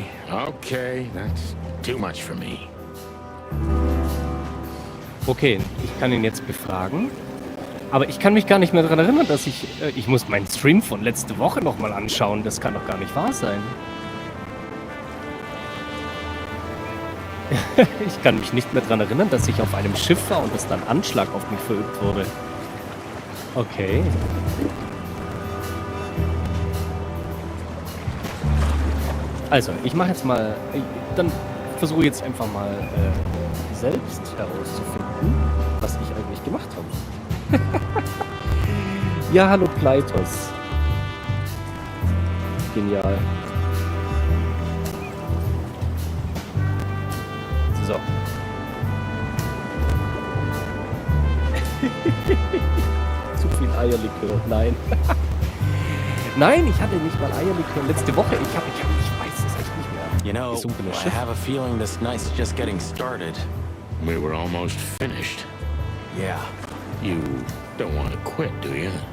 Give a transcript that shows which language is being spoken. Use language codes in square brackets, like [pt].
[en] Okay, that's too much for me. [de] Okay, ich kann ihn jetzt befragen. Aber ich kann mich gar nicht mehr daran erinnern, dass ich muss meinen Stream von letzte Woche nochmal anschauen. Das kann doch gar nicht wahr sein. Ich kann mich nicht mehr daran erinnern, dass ich auf einem Schiff war und dass dann Anschlag auf mich verübt wurde. Okay. Also, ich mache jetzt mal... Dann versuche jetzt einfach mal selbst herauszufinden, was ich eigentlich gemacht habe. Ja, hallo Pleitos. Genial. So. Zu viel Eierlikör. Nein. Nein, ich hatte nicht mal Eierlikör letzte Woche. Ich weiß es echt nicht mehr. [en] You know, [de] Gesunkene [en] I [de] Schiff. [en] have a feeling this night's just getting started. We were almost finished. Yeah. You don't want to quit, do you?